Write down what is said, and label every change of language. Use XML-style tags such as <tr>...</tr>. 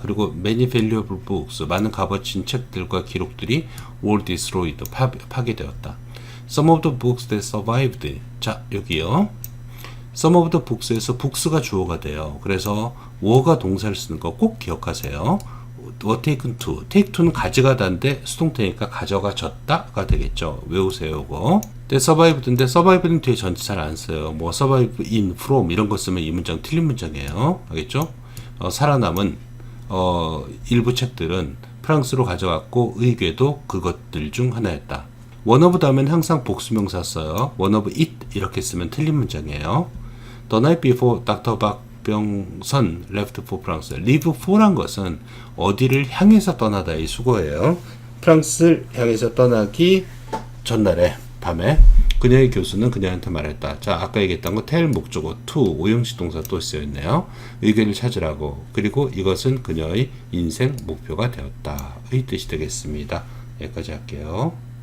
<ko>그리고</ko> <en>many valuable books,</en> <ko>많은 값어치인 책들과 기록들이</ko> <en>were destroyed,</en> <ko>파괴되었다.</ko> <en>Some of the books that survived.</en> <ko>자, 여기요. Some of the books에서 books가 주어가 돼요. 그래서 were가 동사를 쓰는 거 꼭 기억하세요.</ko> <en>were taken to.</en> <ko>take to는 가져가다인데 수동태니까 가져가졌다가 되겠죠. 외우세요, 이거. that survived인데 survived는 뒤에 전체 잘 안 써요. 뭐 survive in, from 이런 거 쓰면 이 문장 틀린 문장이에요. 알겠죠? 살아남은 일부 책들은 프랑스로 가져갔고 의궤도 그것들 중 하나였다. one of 다음엔 항상 복수명사 써요. one of it 이렇게 쓰면 틀린 문장이에요.</ko> <en>The night before Dr. 박병선 left for France.</en> <ko>leave for란 것은 어디를 향해서 떠나다의 수거예요. 프랑스를 향해서 떠나기 전날에 밤에 그녀의 교수는 그녀한테 말했다. 자, 아까 얘기했던 거 tell 목적어 to 오형식 동사 또 쓰여있네요. 의견을 찾으라고. 그리고 이것은 그녀의 인생 목표가 되었다 의 뜻이 되겠습니다. 여기까지 할게요.</ko>